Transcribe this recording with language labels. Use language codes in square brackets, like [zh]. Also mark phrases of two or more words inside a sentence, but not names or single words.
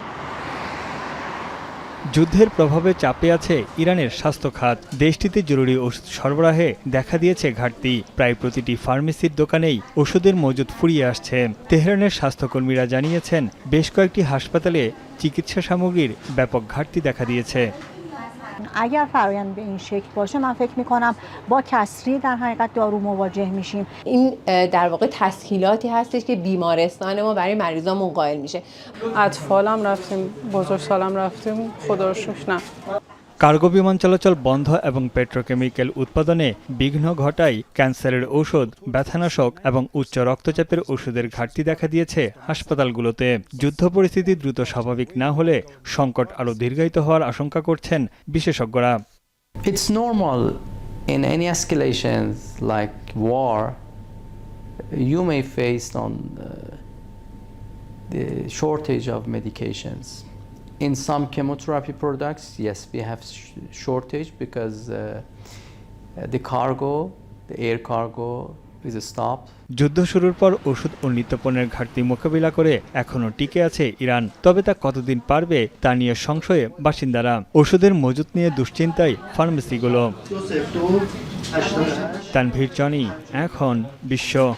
[bn] যুদ্ধের প্রভাবে চাপে আছে ইরানের স্বাস্থ্য খাত। দেশটিতে জরুরি ওষুধ সরবরাহে দেখা দিয়েছে ঘাটতি। প্রায় প্রতিটি ফার্মেসির দোকানেই ওষুধের মজুদ ফুরিয়ে আসছে। তেহরানের স্বাস্থ্যকর্মীরা জানিয়েছেন, বেশ কয়েকটি হাসপাতালে চিকিৎসা সামগ্রীর ব্যাপক ঘাটতি দেখা দিয়েছে। [fa] اگر فرآیند به این شکل باشه من فکر می‌کنم با کسری در حقیقت دارو مواجه میشیم. این در واقع تسهیلاتی هستش که بیمارستان ما برای مریضامون قائل میشه. اطفالم رفتیم، بزرگسالم رفتیم، خدا رو شکر نه. [bn] কার্গো বিমান চলাচল বন্ধ এবং পেট্রোকেমিক্যাল উৎপাদনে বিঘ্ন ঘটায় ক্যান্সারের ঔষধ, ব্যথানাশক এবং উচ্চ রক্তচাপের ওষুধের ঘাটতি দেখা দিয়েছে হাসপাতালগুলোতে। যুদ্ধ পরিস্থিতি দ্রুত স্বাভাবিক না হলে সংকট আরও দীর্ঘায়িত হওয়ার আশঙ্কা করছেন বিশেষজ্ঞরা। [en] It's normal in any escalations like war. You may face the shortage of medications. In some chemotherapy products, yes, we have shortage because the air cargo is stopped. [bn] যুদ্ধ শুরুর পর ওষুধ ও নিত্যপণ্যের ঘাটতি মোকাবিলা করে এখনও টিকে আছে ইরান, তবে তা কতদিন পারবে তা নিয়ে সংশয়ে বাসিন্দারা। ওষুধের মজুত নিয়ে দুশ্চিন্তায় ফার্মেসিগুলো। তানভীর জনি, এখন বিশ্ব।